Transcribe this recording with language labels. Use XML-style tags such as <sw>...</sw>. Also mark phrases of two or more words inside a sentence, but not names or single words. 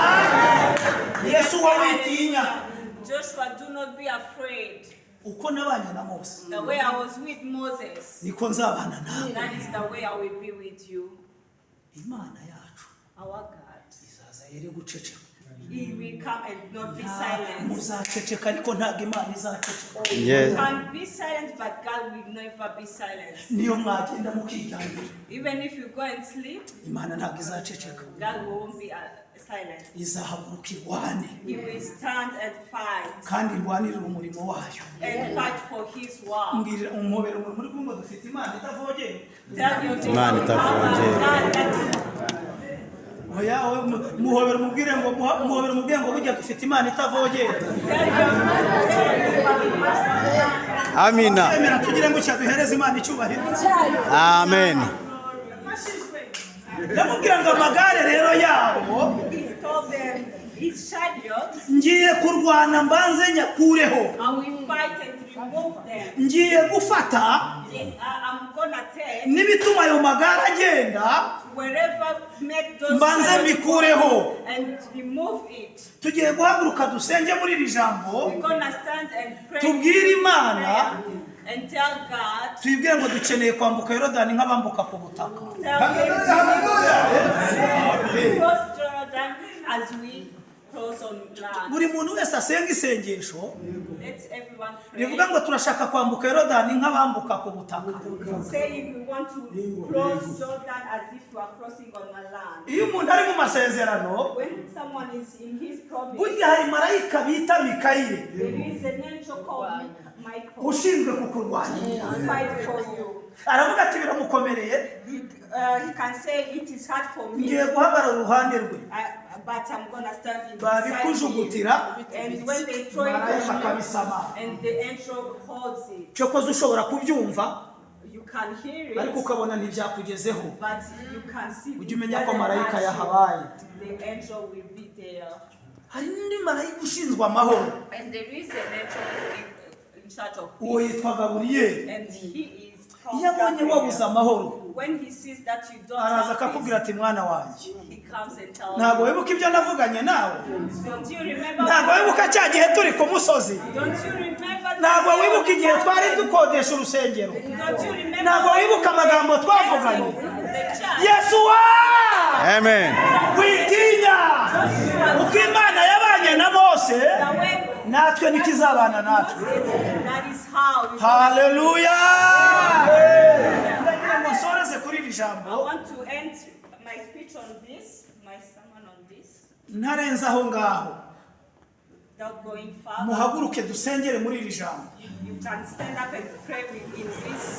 <rw>Yesuwa witinya.</rw> <en>Joshua, do not be afraid.</en> <rw>Uko nabanye na Mose,</rw> <en>The way I was with Moses,</en> <rw>niko nzabana nawe.</rw> <en>that is the way I will be with you.</en> <rw>Imana yacu</rw> <en>Our God,</en> <rw>izaza yere guceceka.</rw> <en>He will come and not be silent.</en> <rw>Muzaceceka ariko ntabwo Imana izaceceka.</rw> <en>You Yes. can be silent, but God will never be silent.</en> <rw>Niyo mwagenda mukijyanira,</rw> <en>Even if you go and sleep,</en> <rw>Imana ntabwo izaceceka.</rw> <en>God won't be silent.</en> <rw>Izahaguruka irwane</rw> <en>He will stand and fight</en> <rw>kandi irwanirira umurimo wayo.</rw> <en>and fight for His word.</en> <rw>Mbwira umubere muri kumwe dufite Imana itavogera.</rw> <en>Tell your</en> <rw>Imana itavogera. Oya muhobera mubwire ngo muhobera mubwire ngo burya dufite Imana itavogera. Amina. Emera tugire ngo cyaduhereze Imana icyubahiro.</rw> <en>Amen.</en> <rw>Ndamubwira ngo amagare rero yabo</rw> <en>He told them, his chariots,</en> <rw>ngiye kurwana mbanze nyakureho.</rw> <en>I will fight and remove them.</en> <rw>Ngiye gufata</rw> <en>I'm gonna take</en> <rw>n'ibituma ayo magare agenda</rw> <en>wherever make those</en> <rw>mbanze</rw> <en>chariots</en> <rw>mbikureho.</rw> <en>and remove it.</en> <rw>Tugiye guhaguruka dusenge muri iri jambo,</rw> <en>We're gonna stand and pray</en> <rw>tubwire Imana,</rw> <en>and tell God,</en> <rw>tuyibwire ngo dukeneye kwambuka Yorodani nk'abambuka ku butaka.</rw> <en>tell him cross Jordan as we cross on land.</en> <rw>Buri muntu wese asenga isengesho</rw> <en>Let everyone</en> <rw>rivuga</rw> <en>pray.</en> <rw>ngo turashaka kwambuka Yorodani nk'abambuka ku butaka.</rw> <en>Saying we want to cross Jordan as if we are crossing on a land.</en> <rw>Iyo umuntu ari mu masezerano,</rw> <en>When someone is in his promise,</en> <rw>burya hari marayika bita Mikayire</rw> <en>there is an angel called Michael</en> <rw>ushinzwe kukurwanya.</rw> <en>to fight for you.</en> <rw>Aravuga ati biramukomereye,</rw> <en>He can say it is hard for me,</en> <rw>ngiye guhagarara uruhande rwe.</rw> <en>but I'm gonna stand in</en> <rw>Babikujugutira,</rw> <en>and when they throw it</en> <rw>marayika</rw> <en>on you,</en> <rw>akabisama.</rw> <en>and the angel holds it,</en> <rw>Cyokoze ushobora kubyumva</rw> <en>you can hear</en> <rw>ariko</rw> <en>it,</en> <rw>ukabona ntibyakugezeho.</rw> <en>but you can see</en> <rw>Ujye</rw> <en>it</en> <rw>umenya ko</rw> <en>doesn't</en> <rw>marayika</rw> <en>touch you.</en> <rw>yahabaye.</rw> <en>The angel will be there.</en> <rw>Hari n'undi marayika ushinzwe amahoro,</rw> <en>And there is an angel in charge of</en> <rw>uwo</rw> <en>peace,</en> <rw>yitwa Gaburiyeli.</rw> <en>and he is called</en> <rw>Iyo abonye wabuze</rw> <en>Gabriel.</en> <rw>amahoro,</rw> <en>When he sees that you don't</en> <rw>araza</rw> <en>have</en> <rw>akakubwira</rw> <en>peace,</en> <rw>ati mwana wanjye,</rw> <en>he comes and tells</en> <rw>ntabwo</rw> <en>you.</en> <rw>wibuka ibyo navuganye nawe,</rw> <en>Don't you remember?</en> <rw>ntabwo wibuka cya gihe turi ku musozi,</rw> <en>Don't you remember?</en> <rw>ntabwo wibuka igihe twari dukodesha urusengero,</rw> <en>Don't you remember?</en> <rw>ntabwo wibuka amagambo twavuganye.</rw> <en>The church.</en> <rw>Yesuwa</rw> <en>Amen.</en> <rw>witinya, uko Imana yabanye na Mose</rw> <en>The way</en> <rw>natwe nikizabana natwe.</rw> <en>that is how we</en> <rw>Haleluya. Ndagira ngo nsoreze kuri iri</rw> <en>I</en> <rw>jambo</rw> <en>want to end my speech on this, my sermon on this,</en> <rw>ntarenze aho ngaho.</rw> <en>without going further.</en> <rw>Muhaguruke dusengere muri iri jambo.</rw> <en>You can stand up and pray in this.</en>